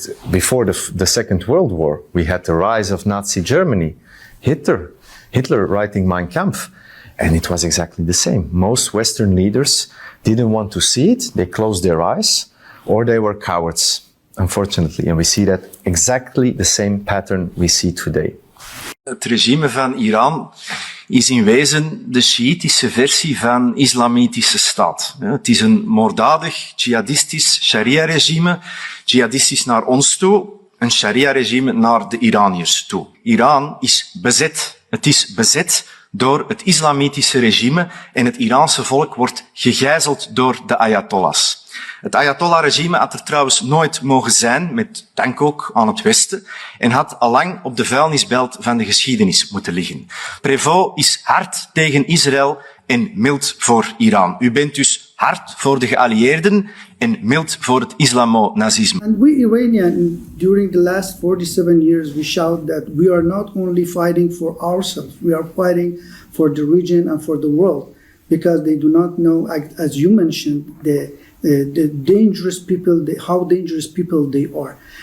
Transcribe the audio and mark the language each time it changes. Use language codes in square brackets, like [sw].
[en] Before the Second World War, we had the rise of Nazi Germany, Hitler writing Mein Kampf, and it was exactly the same. Most Western leaders didn't want to see it, they closed their eyes, or they were cowards, unfortunately. And we see that exactly the same pattern we see today. [nl] Het regime van Iran is in wezen de Sjiïtische versie van islamitische staat. Het is een moorddadig, jihadistisch sharia-regime, jihadistisch naar ons toe, een sharia-regime naar de Iraniërs toe. Iran is bezet. Het is bezet door het islamitische regime en het Iraanse volk wordt gegijzeld door de ayatollahs. Het ayatollah-regime had er trouwens nooit mogen zijn, met dank ook aan het Westen, en had allang op de vuilnisbelt van de geschiedenis moeten liggen. Prévost is hard tegen Israël en mild voor Iran. U bent dus hard voor de geallieerden en mild voor het islamo-nazisme. [en] And we Iranian, during the last 47 years, we shout that we are not only fighting for ourselves, we are fighting for the region and for the world, because they do not know, as you mentioned, the dangerous people, how dangerous people they are.